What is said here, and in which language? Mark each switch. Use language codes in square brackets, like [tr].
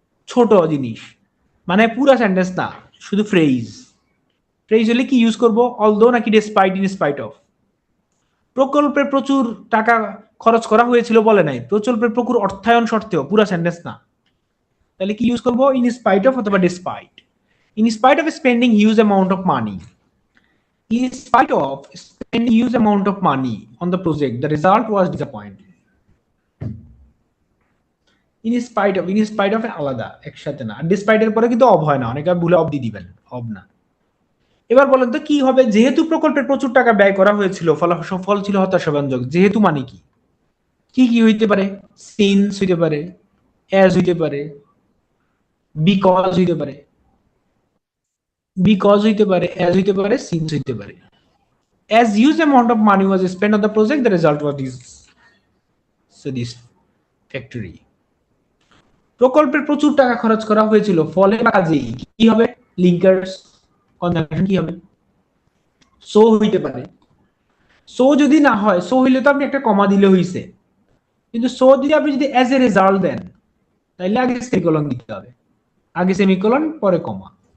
[bn] ছোট জিনিস, মানে পুরা সেন্টেন্স না, শুধু ফ্রেজ। ফ্রেজ হলে কি ইউজ করব? অলদো নাকি ডেসপাইট, ইন স্পাইট অফ। প্রকল্পে প্রচুর টাকা খরচ করা হয়েছিল বলে নাই, প্রকল্পের প্রচুর অর্থায়ন সত্ত্বেও, পুরা সেন্টেন্স না। তাহলে কি ইউজ করব? ইন স্পাইট অফ অথবা despite. [en] In spite of spending huge amount of money, in spite of spending huge amount of money on the project, the result was disappointing. In spite of [bn] আলাদা, একসাথে না। Despite এর পরে কিন্তু of হয় না, অনেকে ভুলে অব দিয়ে দিবেন, অব না। এবার বলেন তো কি হবে? যেহেতু প্রকল্পের প্রচুর টাকা ব্যয় করা হয়েছিল, ফল ছিল হতাশাব্যঞ্জক। যেহেতু মানে কি কি কি হইতে পারে? সিন্স হইতে পারে, অ্যাজ হইতে পারে, বিকজ হইতে পারে, বিকজ হইতে পারে, অ্যাজ হইতে পারে, সিন্স হইতে পারে। [en] As huge amount of money was spent on the project, the result was satisfactory. [bn] প্রকল্পের প্রচুর টাকা খরচ করা হয়েছিল, ফলে কাজেই কি হবে? লিঙ্কার্স কনজাংশন কি হবে? সো হইতে পারে। সো যদি না হয়, সো হইলে তো আপনি একটা কমা দিলে হইছে, কিন্তু সো যদি আপনি যদি অ্যাজ এ রেজাল্ট দেন তাহলে আগে সেমিকোলন দিতে হবে, আগে সেমিকোলন পরে কমা।